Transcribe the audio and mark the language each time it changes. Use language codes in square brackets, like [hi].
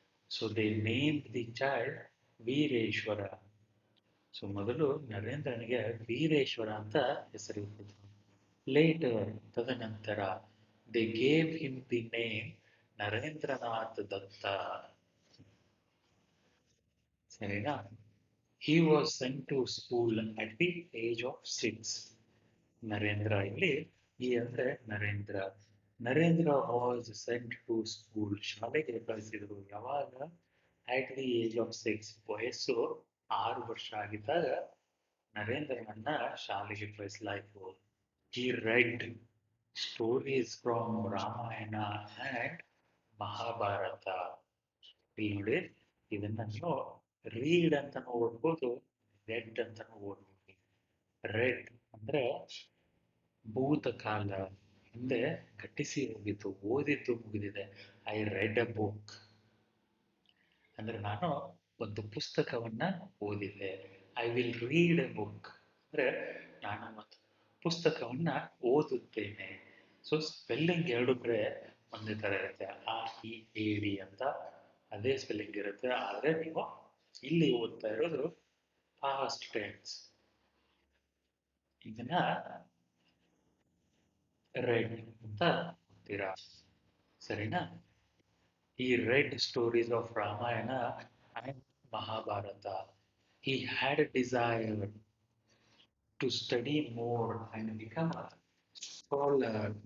[en] so they named the child [kn] Veereshwara. So ಮೊದಲು ನರೇಂದ್ರನಿಗೆ ವೀರೇಶ್ವರ ಅಂತ ಹೆಸರಿಟ್ಟಿದ್ರು. [en] Later, ತದನಂತರ, they gave him the name Narendranath Datta. [kn] ಸರಿನಾ? [en] He was sent to school at the age of 6. Narendra [kn] ಇಲ್ಲಿ ಈ ಅಂದ್ರೆ [en] Narendra. Narendra was sent to school. [kn] ಶಾಲೆಗೆ ಕಳಿಸಿದ್ರು. ಯಾವಾಗ? [en] at the age of 6. [kn] ವಯಸ್ಸು 6 ವರ್ಷ ಆಗಿದ್ದಾಗ ನರೇಂದ್ರನನ್ನ ಶಾಲೆಗೆ ಕಳಿಸಲಾಯಿತು. [en] He read stories from Ramayana and Mahabharata. [kn] ಇಲ್ಲಿ ನೋಡಿ, ಇದನ್ನ ನೀವು ರೀಡ್ ಅಂತಾನು ಓದ್ಬೋದು, ರೆಡ್ ಅಂತಾನು ಓದ್ಬೋದು. ರೆಡ್ ಅಂದ್ರೆ ಭೂತಕಾಲ, ಹಿಂದೆ ಘಟಿಸಿ ಹೋಗಿತ್ತು, ಓದಿದ್ದು ಮುಗಿದಿದೆ. [en] I read a book [kn] ಅಂದ್ರೆ ನಾನು ಒಂದು ಪುಸ್ತಕವನ್ನ ಓದಿದೆ. [en] I will read a book [kn] ಅಂದ್ರೆ ನಾನು ಒಂದು ಪುಸ್ತಕವನ್ನ ಓದುತ್ತೇನೆ. ಸೊ ಸ್ಪೆಲ್ಲಿಂಗ್ ಎರಡು ಕಡೆ ಒಂದೇ ಥರ ಇರುತ್ತೆ. READ ಅಂತ ಅದೇ ಸ್ಪೆಲ್ಲಿಂಗ್ ಇರುತ್ತೆ. ಆದರೆ ನೀವು ಇಲ್ಲಿ ಓದ್ತಾ ಇರೋದು ಪಾಸ್ಟ್ ಟೆನ್ಸ್. ಇದನ್ನ ರೆಡ್ ಅಂತ ಅಂತೀರಾ, ಸರಿನಾ? [en] ಈ read stories of Ramayana and Mahabharata. He had a desire to study more and become a scholar.